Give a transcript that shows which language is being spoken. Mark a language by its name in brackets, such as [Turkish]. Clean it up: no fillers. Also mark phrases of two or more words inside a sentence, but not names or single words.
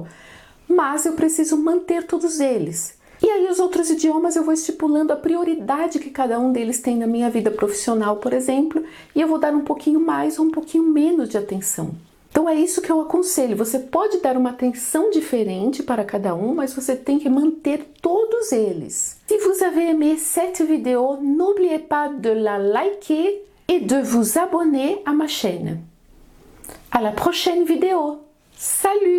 [Portuguese] Mas eu preciso manter todos eles. E aí os outros idiomas eu vou estipulando a prioridade que cada um deles tem na minha vida profissional, por exemplo, e eu vou dar um pouquinho mais ou um pouquinho menos de atenção. Então é isso que eu aconselho, você pode dar uma atenção diferente para cada um, mas você tem que manter todos eles. [French] Si vous avez aimé cette vidéo, n'oubliez pas de la liker et de vous abonner à ma chaîne. À la prochaine vidéo. Salut!